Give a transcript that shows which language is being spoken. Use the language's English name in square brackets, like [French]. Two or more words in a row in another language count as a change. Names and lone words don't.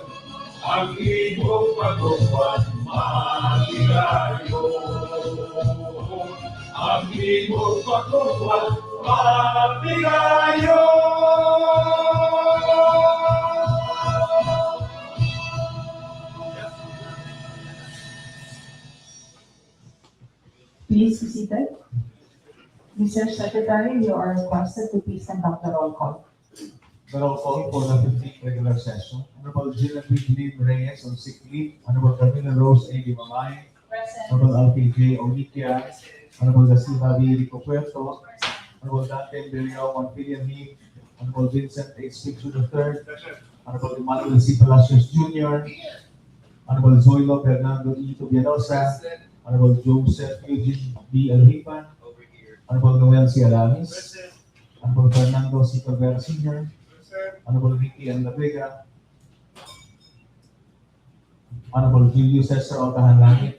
[Cebuano] Ang iyong pagbubuhat matigayon. Ang iyong pagbubuhat matigayon. [English] Please be seated. Mr. Secretary, you are requested to please conduct the roll call. The roll call for the 15th regular session. Honorable Gina Lynn Reyes on sick leave. Honorable Camila Rose A. Mamay. Honorable Alfie J. Onikia. Honorable Da Silva V. Rico Puerto. Honorable Dante Berrio Montpilian Lee. Honorable Vincent H. Picchu III. Honorable Emmanuel C. Palacios Jr. Honorable Zoilo Fernando E. Tubianosa. Honorable Joseph Eugene B. Alhipan. Honorable Noel C. Alamis. Honorable Fernando C. Cabrera Sr. Honorable Vicky N. La Vega. Honorable Julio Cesar Altahan Langit.